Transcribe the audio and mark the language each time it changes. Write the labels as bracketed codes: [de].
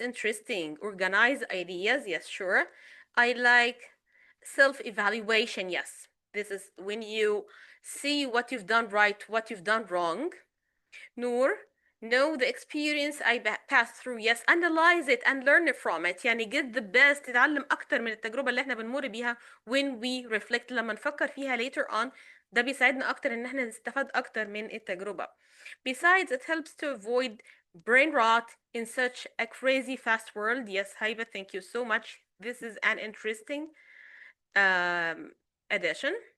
[en] Interesting. Organize ideas. Yes, sure. I like self-evaluation. Yes. This is when you see what you've done right, what you've done wrong. Noor, know the experience I passed through. Yes, analyze it and learn from it. get the best. [ar] تتعلم أكتر من التجربة اللي احنا بنمر بيها [en] when we reflect. [ar] لما نفكر فيها [en] later on [ar] ده بيساعدنا أكتر إن احنا نستفاد أكتر من التجربة. [en] Besides, it helps to avoid brain rot in such a crazy fast world. Yes, Haiba, thank you so much. This is an interesting addition.